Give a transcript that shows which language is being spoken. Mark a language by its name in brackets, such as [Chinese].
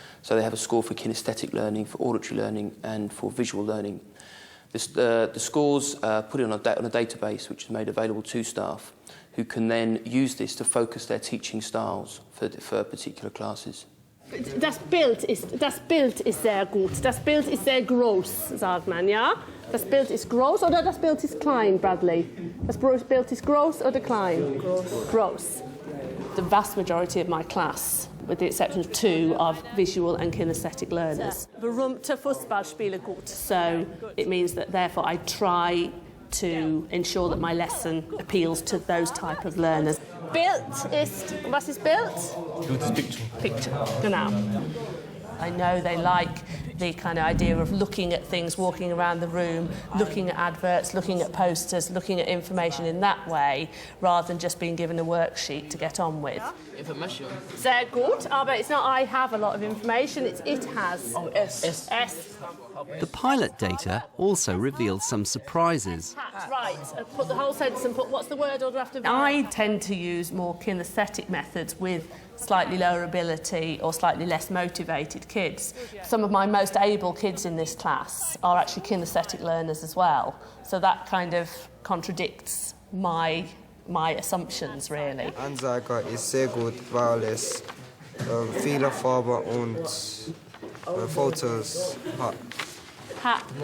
[English] So they have a score for kinesthetic learning, for auditory learning, and for visual learning. The scores put in on a database which is made available to staff, who can then use this to focus their teaching styles for particular classes. [German] Das Bild ist sehr gut. Das Bild ist sehr groß, sagt man, ja? Das Bild ist groß oder das Bild ist klein, Bradley? Das Bild ist groß oder klein? Groß. [English] The vast majority of my class, with the exception of 2, are visual and kinesthetic learners. [German] Berühmte Fußballspieler gut. [English] So it means that therefore I try to ensure that my lesson appeals to those type of learners. [German] Bild ist, was ist Bild? [English] Bild is picture. [German] Picture, genau. [English] I know they like the kind of idea of looking at things, walking around the room, looking at adverts, looking at posters, looking at information in that way, rather than just being given a worksheet to get on with. Information. [German] Sehr gut, aber [English] it's not I have a lot of information, it's it has. Oh, S. S. The pilot data also reveals some surprises. Right, put the whole sentence and put what's the word order after. I tend to use more kinesthetic methods with slightly lower ability or slightly less motivated kids. Some of my most able kids in this class are actually kinesthetic learners as well. So that kind of contradicts my assumptions, really. [German] Ansager ist sehr gut, weil es viele Farben und Fotos hat.